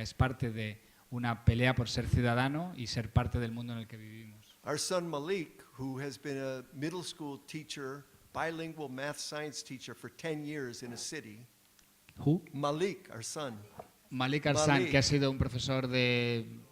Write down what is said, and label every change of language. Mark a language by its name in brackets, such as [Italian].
[Spanish] Es parte de una pelea por ser ciudadano y ser parte del mundo en el que vivimos. [English] Our son Malik, who has been a middle school teacher, bilingual math science teacher for 10 years in a city. Who? Malik, our son. [Spanish] Malik Arsan, que ha sido un profesor de...